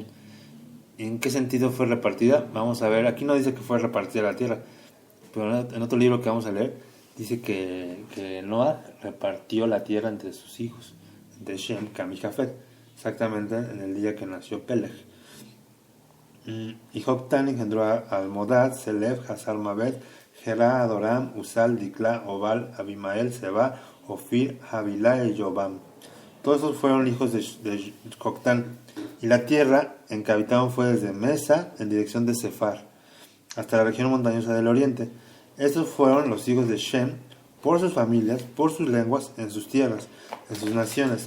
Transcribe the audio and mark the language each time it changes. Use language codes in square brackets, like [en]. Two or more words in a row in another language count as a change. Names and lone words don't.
[es] ¿En qué sentido fue repartida? Vamos a ver, aquí no dice que fue repartida la tierra, pero en otro libro que vamos a leer dice que Noah repartió la tierra entre sus hijos, entre Shem, Cam y Jafet, exactamente en el día que nació Peleg. Y Joktan engendró a Almodad, Selef, Hazar Mabed, Gerá, Adoram, Usal, Dikla, Obal, Abimael, Seba, Ofir, Havilá y Yobam. Todos esos fueron hijos de Joktan. Y la tierra en que habitaban fue desde Mesa en dirección de Sefar hasta la región montañosa del oriente. Estos fueron los hijos de Shem por sus familias, por sus lenguas, en sus tierras, en sus naciones.